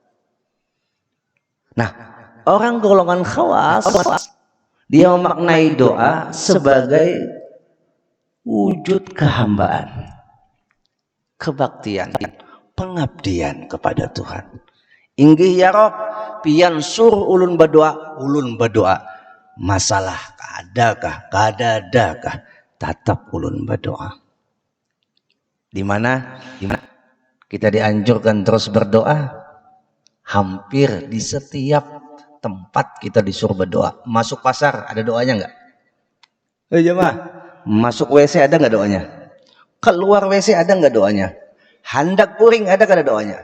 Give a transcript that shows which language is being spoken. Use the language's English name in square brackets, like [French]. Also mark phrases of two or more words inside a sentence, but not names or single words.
[Indonesian] Nah, orang golongan khawas dia memaknai doa sebagai wujud kehambaan, kebaktian, pengabdian kepada Tuhan. [Banjar] Inggih [Arabic] ya Rob, [Banjar] pian suruh ulun berdoa, masalah adakah, kadadakah, tetap ulun berdoa. [Indonesian] Di mana kita dianjurkan terus berdoa. Hampir di setiap tempat kita disuruh berdoa. Masuk pasar ada doanya nggak? Jemaah, masuk WC ada nggak doanya? Keluar WC ada nggak doanya? Hendak guring ada nggak doanya?